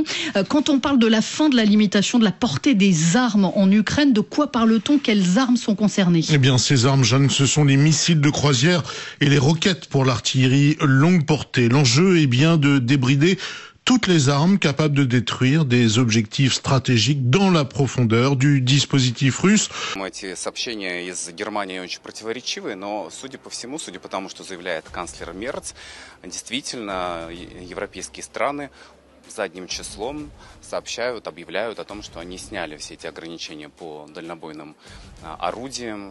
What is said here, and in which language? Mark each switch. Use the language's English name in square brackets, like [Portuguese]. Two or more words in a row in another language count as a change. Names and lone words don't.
[French] Quand on parle de la fin de la limitation de la portée des armes en Ukraine, de quoi parle-t-on? Quelles armes sont concernées? Eh bien, ces armes, Jeanne, ce sont les missiles de croisière et les roquettes pour l'artillerie longue portée. L'enjeu est bien de débrider toutes les armes capables de détruire des objectifs stratégiques dans la profondeur du dispositif russe. [Russian] Эти сообщения из Германии очень противоречивые, но, судя по всему, судя по тому, что заявляет канцлер Мерц, действительно европейские страны задним числом объявляют о том, что они сняли все эти ограничения по дальнобойным орудиям.